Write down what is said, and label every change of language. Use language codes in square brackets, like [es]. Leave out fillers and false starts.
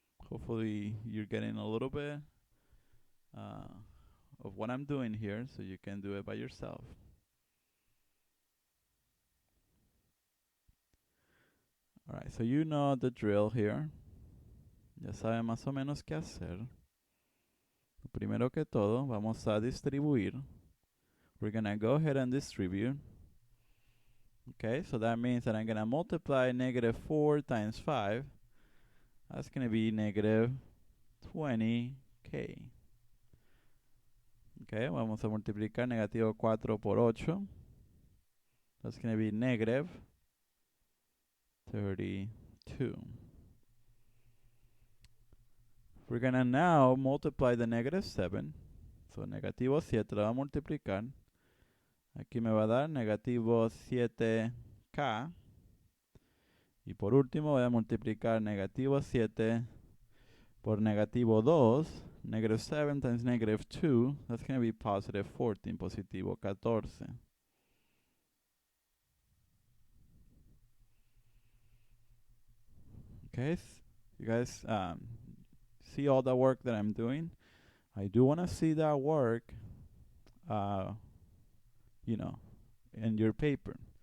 [en] Hopefully you're getting a little bit of what I'm doing here, so you can do it by yourself. Alright, so you know the drill here. [es] Ya saben más o menos qué hacer. Primero que todo, vamos a distribuir. [en] We're going to go ahead and distribute. Okay, so that means that I'm going to multiply -4 times 5. That's going to be -20k. [es] Okay, vamos a multiplicar -4 por 8. [en] That's going to be -32. We're gonna now multiply the negative 7. So [es] negativo 7 lo va a multiplicar. Aquí me va a dar negativo 7k. Y por último voy a multiplicar negativo 7 por negativo 2. [en] Negative 7 times negative 2. That's going to be positive 14. [es] Positivo 14. [en] Okay, you guys see all the work that I'm doing? I do want to see that work, you know, in your paper.